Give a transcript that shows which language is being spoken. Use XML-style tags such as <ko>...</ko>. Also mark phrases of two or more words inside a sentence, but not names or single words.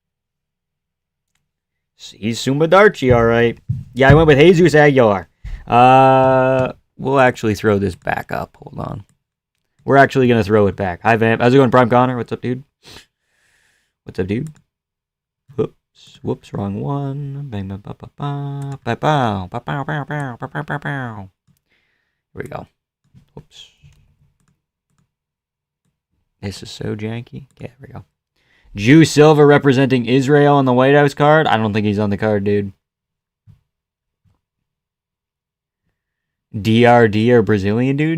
<en>He's Sumodarchi, all right. Yeah, I went with Jesus Aguilar. We'll actually throw this back up. Hold on. We're actually going to throw it back. Hi, Vamp. How's it going, Prime Connor? What's up, dude? Whoops, wrong one. Bang, ba, ba, ba, ba, ba, bow, ba, bow, bow, bow, bow, bow, bow, bow. Here we go. Whoops. This is so janky. Okay, there we go. Jew Silva representing Israel on the White House card. I don't think he's on the card, dude. DRD or Brazilian dude?</en>